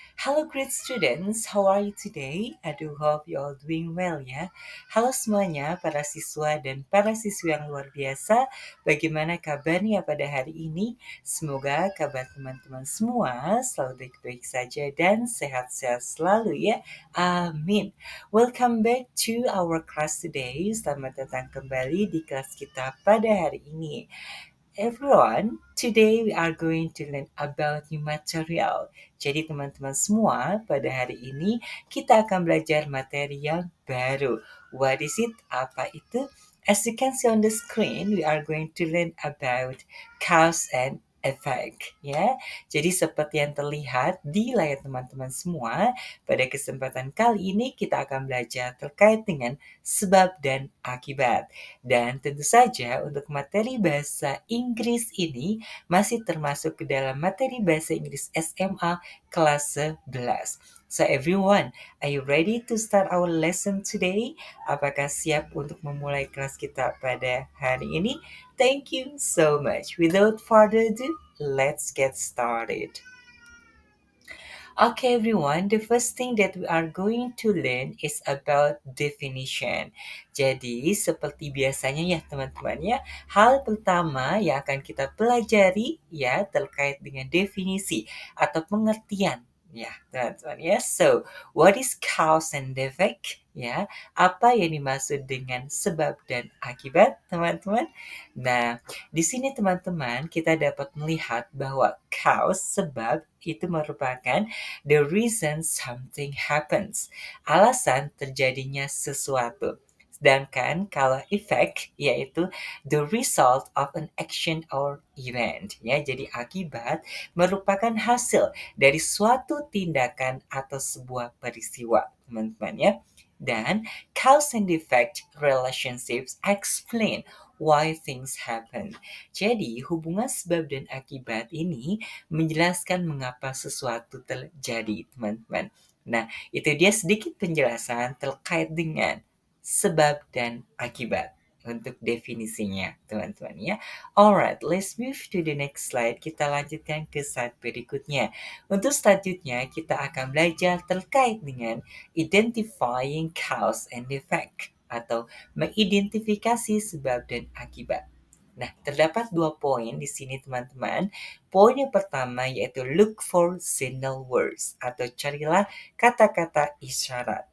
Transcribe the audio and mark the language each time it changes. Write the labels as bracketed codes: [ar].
[en] Hello great students, how are you today? I do hope you all doing well ya. [id] Halo semuanya para siswa dan para siswi yang luar biasa. Bagaimana kabarnya pada hari ini? Semoga kabar teman-teman semua selalu baik-baik saja dan sehat-sehat selalu ya. Amin. [en] Welcome back to our class today. [id] Selamat datang kembali di kelas kita pada hari ini. [en] Everyone, today we are going to learn about new material. [id] Jadi teman-teman semua, pada hari ini kita akan belajar materi yang baru. [en] What is it? [id] Apa itu? [en] As you can see on the screen, we are going to learn about cause and effect. [id] Ya, jadi seperti yang terlihat di layar teman-teman semua, pada kesempatan kali ini kita akan belajar terkait dengan sebab dan akibat. Dan tentu saja untuk materi bahasa Inggris ini masih termasuk ke dalam materi bahasa Inggris SMA kelas 11. [en] So everyone, are you ready to start our lesson today? [id] Apakah siap untuk memulai kelas kita pada hari ini? [en] Thank you so much. Without further ado, let's get started. Okay, everyone, the first thing that we are going to learn is about definition. [id] Jadi, seperti biasanya ya teman-teman ya, hal pertama yang akan kita pelajari ya terkait dengan definisi atau pengertian ya teman-teman ya. So, what is cause and effect? Ya, apa yang dimaksud dengan sebab dan akibat teman-teman? Nah, di sini teman-teman kita dapat melihat bahwa cause sebab itu merupakan [en] the reason something happens. [id] Alasan terjadinya sesuatu. Sedangkan kalau effect yaitu [en] the result of an action or event. [id] Ya, jadi akibat merupakan hasil dari suatu tindakan atau sebuah peristiwa, teman-teman ya. [en] Dan cause and effect relationships explain why things happen. [id] Jadi, hubungan sebab dan akibat ini menjelaskan mengapa sesuatu terjadi, teman-teman. Nah, itu dia sedikit penjelasan terkait dengan sebab dan akibat untuk definisinya, teman-teman ya. [en] Alright, let's move to the next slide. [id] Kita lanjutkan ke slide berikutnya. Untuk selanjutnya, kita akan belajar terkait dengan [en] identifying cause and effect [id] atau mengidentifikasi sebab dan akibat. Nah, terdapat 2 poin di sini teman-teman. Poin yang pertama yaitu [en] look for signal words [id] atau carilah kata-kata isyarat.